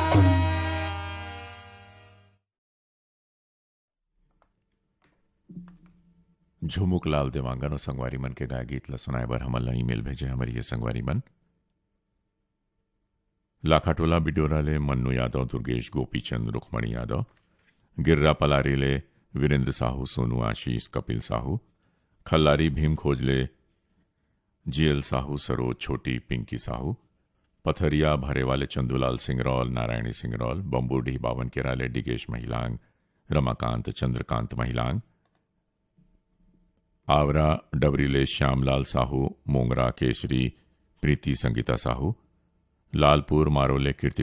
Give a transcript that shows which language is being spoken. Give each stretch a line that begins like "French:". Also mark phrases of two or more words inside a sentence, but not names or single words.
Chhattisgarhi: झुमुक लाल देवांगन और संगवारी मन के गाय गीत ला सुनाए बर हमन ला ईमेल भेजे हमारी ये संगवारी मन लाखाटोला बिडोरा ले मन्नू यादव दुर्गेश गोपीचंद रुखमणी यादव गिर्रा पलारी ले वीरेंद्र साहू सोनू आशीष कपिल साहू खल्लारी भीम खोजले जीएल साहू सरोज छोटी पिंकी साहू पथरिया भरे वाले चंदूलाल सिंगरौल नारायणी सिंगरौल बम्बूडी बावन केराले डिगेश महिलांग रमाकांत चंद्रकांत महिलांग आवरा डबरीले श्यामलाल साहू मोंगरा केशरी प्रीति संगीता साहू लालपुर मारोले कीर्ति